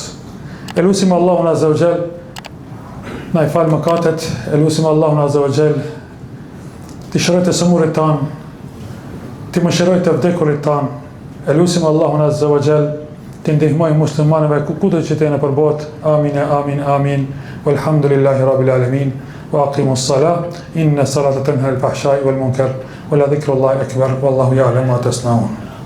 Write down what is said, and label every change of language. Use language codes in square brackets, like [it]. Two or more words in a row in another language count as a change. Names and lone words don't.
[sq] Elusim Allahun [ar] عز وجل [sq] na i fal mëkatet, elusim Allahun [ar] عز وجل [sq] të shërojë të sëmurit tan, të mëshirojë të vdekurit tan. Elusim Allahun [ar] عز وجل [sq] të ndihmoj muslimanëve kudo që të jenë për botë. Amin, amin, amin. [ar] والحمد لله رب العالمين. وأقيموا الصلاة. إن الصلاة تنهى الفحشاء والمنكر ولذكر الله أكبر. والله يعلم ما تصنعون.